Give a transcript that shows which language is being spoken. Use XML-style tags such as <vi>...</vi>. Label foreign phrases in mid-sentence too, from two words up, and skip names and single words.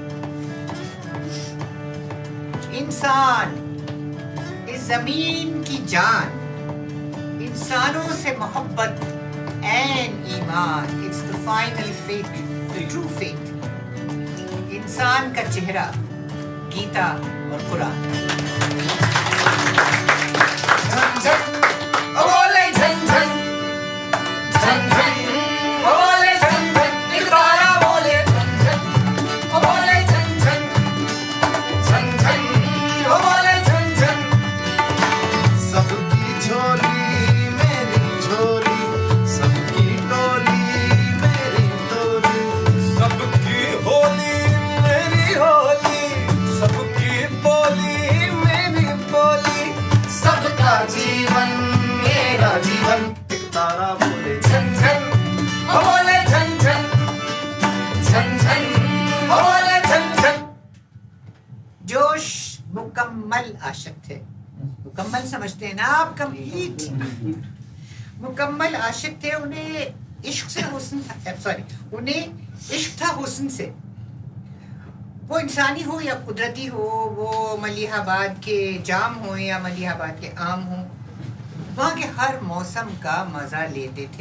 <hi>इंसान इस जमीन की जान, इंसानों से मोहब्बत एंड ईमान,</hi> <en>it's the final faith, the true faith.</en> <hi>इंसान का चेहरा गीता और कुरान। झन झन ओ बोले झन झन, झन झन ओ बोले झन झन, एक तारा बोले झन झन ओ बोले झन झन, झन झन ओ बोले झन झन। सबकी झोली मेरी झोली, सबकी टोली मेरी टोली, सबकी होली मेरी होली, सबकी बोली मेरी बोली, सबका जीवन मेरा जीवन। एक तारा बोले झन झन ओ बोले झन झन, झन झन ओ बोले झन झन। जोश मुकम्मल आशिक थे। मुकम्मल समझते हैं ना आप? कंप्लीट मुकम्मल आशिक थे। उन्हें इश्क से हुस्न था, सॉरी, उन्हें इश्क था हुस्न से। वो इंसानी हो या कुदरती हो, वो मलिहाबाद के जाम हो या मलिहाबाद के आम हो, वहाँ के हर मौसम का मज़ा लेते थे।</hi>